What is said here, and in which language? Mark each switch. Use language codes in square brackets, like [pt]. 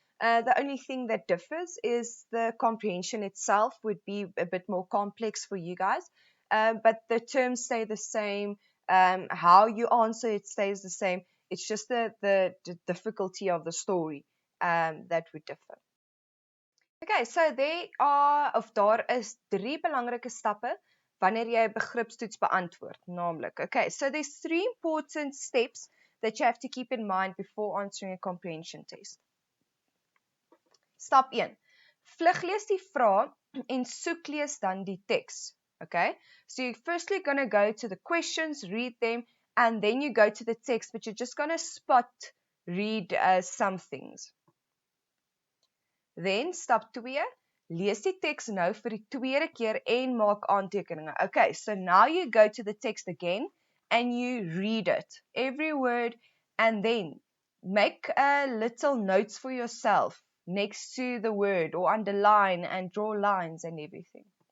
[en] The only thing that differs is the comprehension itself would be a bit more complex for you guys, but the terms stay the same. How you answer it stays the same. It's just the difficulty of the story that would differ. [af] Okay, so daar is 3 belangrike stappe wanneer jy 'n begripstoets beantwoord, naamlik. [en] Okay, so there's 3 important steps that you have to keep in mind before answering a comprehension test. [af] Stap 1. Vluglees die vraag en soeklees dan die teks. [en] Okay, so you're firstly going to go to the questions, read them, and then you go to the text, but you're just going to read some things. [af] Then, stap 2, lees die teks nou vir die tweede keer en maak aantekeninge. [en] Okay, so now you go to the text again, and you read it, every word, and then make little notes for yourself next to the word, or underline and draw lines and everything.